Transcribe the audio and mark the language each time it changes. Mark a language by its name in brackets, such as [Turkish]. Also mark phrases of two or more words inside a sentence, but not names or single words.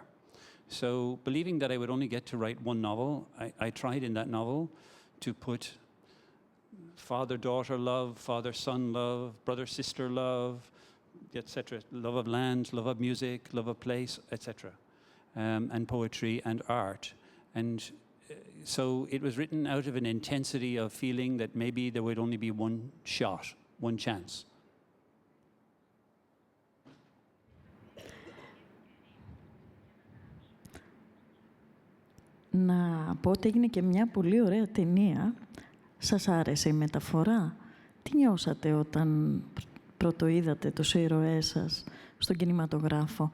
[English] So believing that I would only get to write one novel, I tried in that novel to put father-daughter love, father-son love, brother-sister love, etc. Love of land, love of music, love of place, etc. And poetry and art. And so it was written out of an intensity of feeling that maybe there would only be one shot, one chance. [Greek] Να πω ότι έγινε και μια πολύ ωραία ταινία. Σας άρεσε η μεταφορά? Τι νιώσατε όταν πρωτοείδατε τους ήρωές σας στον κινηματογράφο?